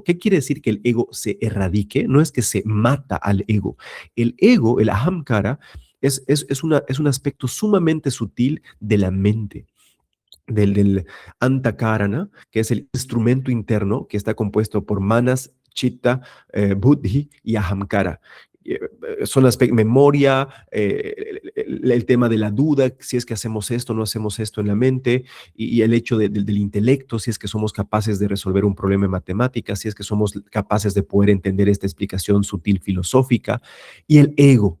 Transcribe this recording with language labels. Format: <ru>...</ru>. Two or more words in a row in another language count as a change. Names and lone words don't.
<es>¿Qué quiere decir que el ego se erradique? No es que se mata al ego. El ego, el ahamkara, es un aspecto sumamente sutil de la mente del antakarana, que es el instrumento interno que está compuesto por manas, chitta, buddhi y ahamkara. Son memoria, el tema de la duda, si es que hacemos esto, no hacemos esto en la mente, y el hecho del intelecto, si es que somos capaces de resolver un problema en matemáticas, si es que somos capaces de poder entender esta explicación sutil filosófica, y el ego.</es>